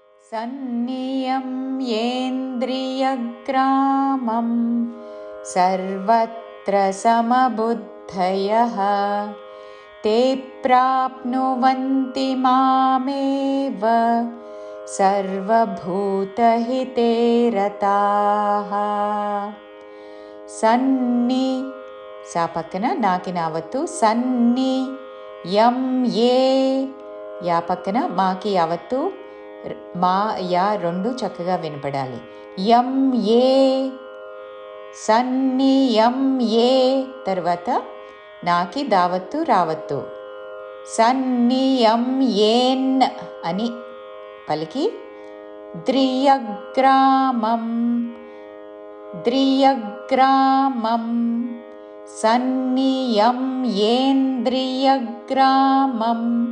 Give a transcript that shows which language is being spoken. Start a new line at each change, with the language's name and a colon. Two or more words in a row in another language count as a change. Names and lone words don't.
Sanskrit: सन्नियम्येन्द्रियग्रामं सर्वत्र समबुद्धयः ते प्राप्नुवन्ति मामेव सर्वभूतहिते रताः।
Telugu: సన్ని సా పక్కన నాకి నావత్తు సన్ని యం ఏ యా పక్కన మాకి యావత్తు మా యా రెండు చక్కగా వినపడాలి. యం ఏ సన్ని యం ఏ తర్వాత నాకి దావత్తు రావత్తు సన్ని యం ఏన్ అని పలికి ద్రియగ్రామం ద్రియగ్రామం సన్నియమ్యేంద్రియగ్రామం